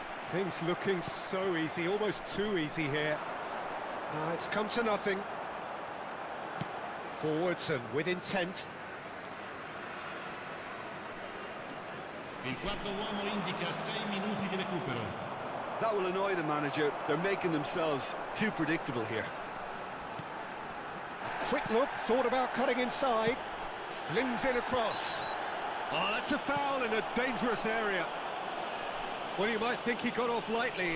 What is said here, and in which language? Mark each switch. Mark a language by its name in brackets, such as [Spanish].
[English] Things looking so easy, almost too easy here. It's come to nothing. Forwards and with intent. [Italian] Il quarto uomo indica 6 minuti di recupero. [English] That will annoy the manager. They're making themselves too predictable here. Quick look, thought about cutting inside. Flings in across. Oh, that's a foul in a dangerous area. Well, you might think he got off lightly.